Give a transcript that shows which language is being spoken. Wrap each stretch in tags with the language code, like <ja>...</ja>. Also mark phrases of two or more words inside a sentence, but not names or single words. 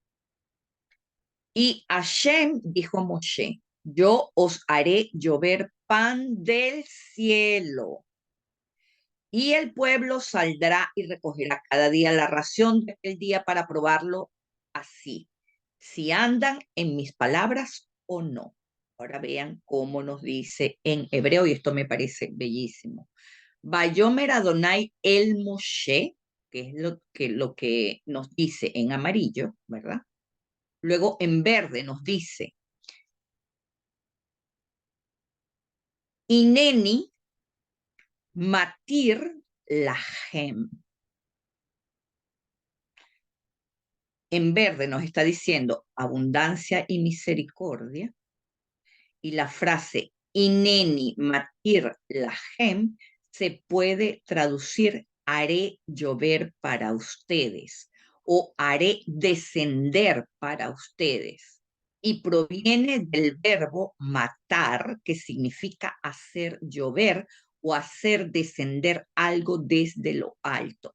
<es>Y Hashem dijo a Moshe, yo os haré llover pan del cielo, y el pueblo saldrá y recogerá cada día la ración de aquel día para probarlo así, si andan en mis palabras o no. Ahora vean cómo nos dice en hebreo, y esto me parece bellísimo.</es> <he>ויאמר אדני אל משה,</he> <es>que es lo que nos dice en amarillo, ¿verdad? Luego en verde nos dice,</es> <he>הנני מטיר להם.</he> <es>En verde nos está diciendo abundancia y misericordia. Y la frase</es> <he>הנני מטיר להם</he> <es>se puede traducir haré llover para ustedes o haré descender para ustedes. Y proviene del verbo matar, que significa hacer llover o hacer descender algo desde lo alto.</es>